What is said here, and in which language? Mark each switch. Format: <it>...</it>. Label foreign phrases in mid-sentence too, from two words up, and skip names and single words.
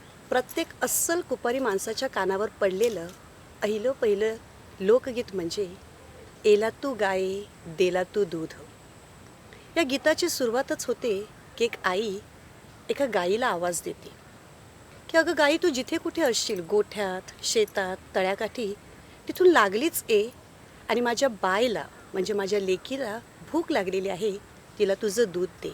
<mr>प्रत्येक अस्सल कुपारी माणसाच्या कानावर पडलेलं पहिलं पहिलं लोकगीत म्हणजे एला तू गाये देला तू दूध. या गीताची सुरुवातच होते की एक आई एका गाईला आवाज देते की अगं गाई, तू जिथे कुठे असशील, गोठ्यात, शेतात, तळ्याकाठी, तिथून लागलीच ये आणि माझ्या बायला म्हणजे माझ्या लेकीला भूक लागलेली आहे, तिला तुझं दूध दे.</mr>